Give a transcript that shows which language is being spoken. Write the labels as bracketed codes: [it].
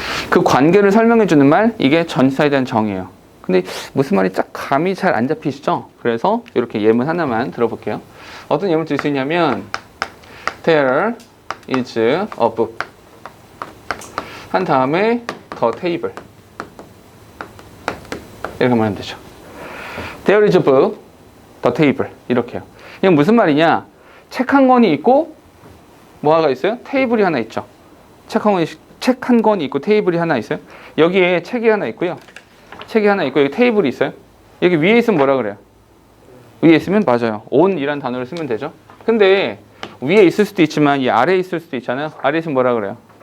[ko] 그 관계를 설명해 주는 말, 이게 전치사에 대한 정의예요. 근데 무슨 말이 딱 감이 잘 안 잡히시죠? 그래서 이렇게 예문 하나만 들어볼게요. 어떤 예문을 쓸 수 있냐면 [en] There is a book [ko] 한 다음에 [en] the table [ko] 이렇게 말하면 되죠. [en] There is a book, the table 이렇게요. [ko] 이건 무슨 말이냐? 책 한 권이 있고 뭐가 있어요? 테이블이 하나 있죠. 책 한 권이 있고 테이블이 하나 있어요. 여기에 책이 하나 있고요. 책이 하나 있고 여기 테이블이 있어요. 여기 위에 있으면 뭐라 그래요? 위에 있으면 맞아요. on이란 단어를 쓰면 되죠. 근데 위에 있을 수도 있지만 이 아래에 있을 수도 있잖아요. 아래에 있으면 뭐라 그래요?